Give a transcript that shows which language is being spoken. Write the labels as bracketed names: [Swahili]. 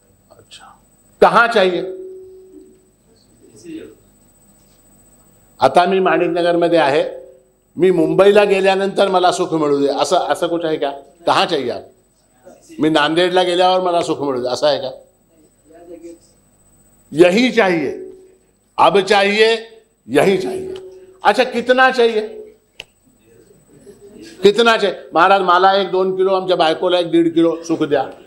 [Hindi] अच्छा, कहां चाहिए? [Marathi] आता मी माणिकनगर मध्ये आहे, मी मुंबईला गेल्यानंतर मला सुख मिळू दे, असं असं कुछ आहे का? [Hindi] कहां चाहिए आप? [Marathi] मी नांदेडला गेल्यावर मला सुख मिळू दे, असं आहे का? [Hindi] यही चाहिए, अब चाहिए, यही चाहिए। अच्छा, कितना चाहिए? कितना चाहिए? [Marathi] महाराज मला 1-2 किलो, आमच्या बायकोला 1-1.5 किलो सुख द्या।